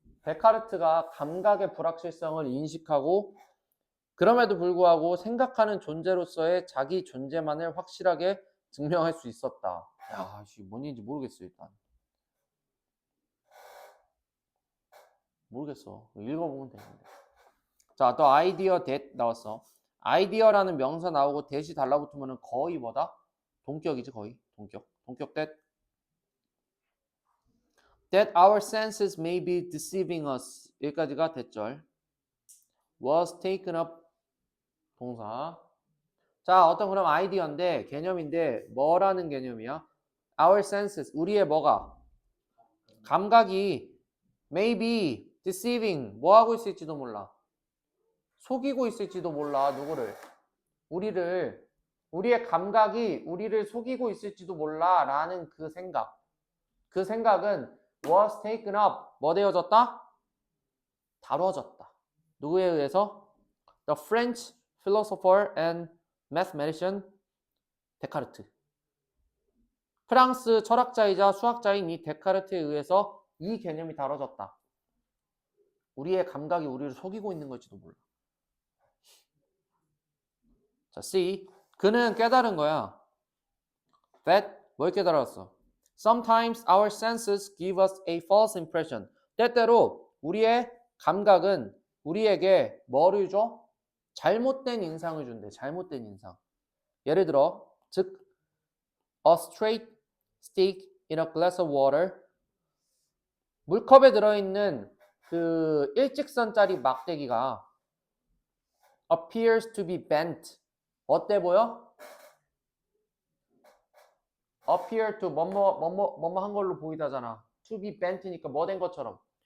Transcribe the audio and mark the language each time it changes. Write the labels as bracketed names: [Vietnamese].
[Korean] 데카르트가 감각의 불확실성을 인식하고 그럼에도 불구하고 생각하는 존재로서의 자기 존재만을 확실하게 증명할 수 있었다. 야, 뭔 얘기인지 모르겠어 일단. 모르겠어. 읽어보면 되는데. 자, 또 아이디어 that 나왔어. 아이디어라는 명사 나오고 that이 달라붙으면 거의 뭐다? 동격이지 거의. 동격 [English] that our senses may be deceiving us. [Korean] 여기까지가 that절. [English] was taken up [Korean] 동사. 자, 어떤 그럼 아이디어인데 개념인데 뭐라는 개념이야? [English] Our senses, [Korean] 우리의 뭐가? 감각이 [English] maybe deceiving, [Korean] 뭐 하고 있을지도 몰라. 속이고 있을지도 몰라. 누구를? 우리를. 우리의 감각이 우리를 속이고 있을지도 몰라 라는 그 생각. 그 생각은 [English] was taken up, [Korean] 뭐 되어졌다? 다뤄졌다. 누구에 의해서? [English] The French philosopher and mathematician 데카르트. [Korean] 프랑스 철학자이자 수학자인 이 데카르트에 의해서 이 개념이 다뤄졌다. 우리의 감각이 우리를 속이고 있는 걸지도 몰라. 자, C. 그는 깨달은 거야. That, 뭘 깨달았어? [English] Sometimes our senses give us a false impression. [Korean] 때때로 우리의 감각은 우리에게 뭐를 줘? 잘못된 인상을 준대. 잘못된 인상. 예를 들어, 즉 [English] a straight stick in a glass of water. [Korean] 물컵에 들어있는 그 일직선짜리 막대기가 [English] appears to be bent. [Korean] 어때 보여? appear to 뭐뭐 한 걸로 보이다잖아. to be bent니까 뭐 된 것처럼.